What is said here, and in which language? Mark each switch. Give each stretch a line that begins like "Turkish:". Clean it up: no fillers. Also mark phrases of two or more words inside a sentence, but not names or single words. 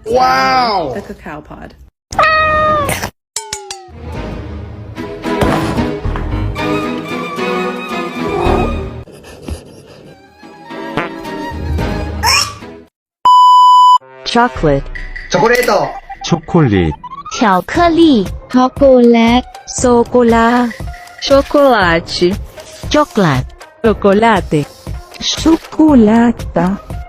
English: Wow! The cacao pod. chocolate,
Japanese: チョコレート
Korean: 초콜릿,
Chinese: 巧克力 chocolate
English: socola, chocolate, chocolate, chocolate, chocolata,